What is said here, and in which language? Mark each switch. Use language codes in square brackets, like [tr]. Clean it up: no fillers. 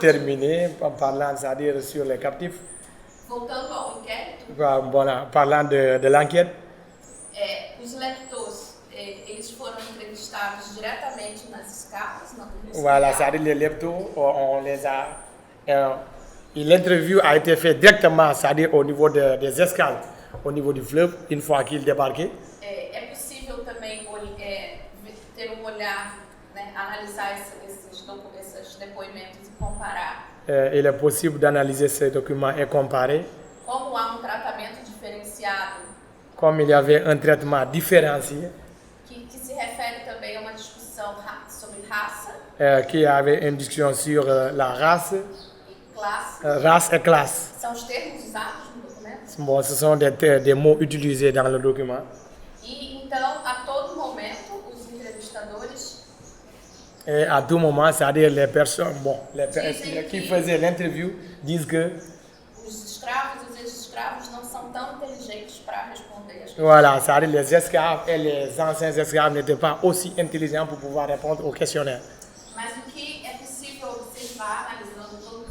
[fr] terminer, en parlant, c'est-à-dire sur les captifs, [pt] Voltando ao inquérito, [fr] voilà, parlant de l'enquête, [pt] os leptos, eles foram entrevistados diretamente nas escalas, na polícia [fr] voilà, [pt] real. [fr] c'est-à-dire les leptos, on les a. L'interview a été faite directement, c'est-à-dire au niveau des escales, au niveau du fleuve, une fois qu'ils débarquaient. [pt] É possível também ter olhar, né, analisar esses depoimentos e comparar [fr] Il est possible d'analyser ces documents et comparer. [pt] como há tratamento diferenciado [fr] Comme il y avait un traitement différencié, [pt] que se refere também a uma discussão sobre raça [fr] qui avait une discussion sur la race, [pt] e classe. [fr] race et classe. [pt] São os termos usados no documento. [fr] Bon, ce sont des mots utilisés dans le document. [pt] E então, a todo momento, os entrevistadores [fr] Et à tout moment, c'est-à-dire les personnes qui faisaient l'interview disent que [pt] os escravos e os ex-escravos não são tão inteligentes para responder as questões. [fr] voilà, c'est-à-dire les esclaves et les anciens esclaves n'étaient pas aussi intelligents pour pouvoir répondre au questionnaire. [pt] Mas o que é possível observar, analisando todo o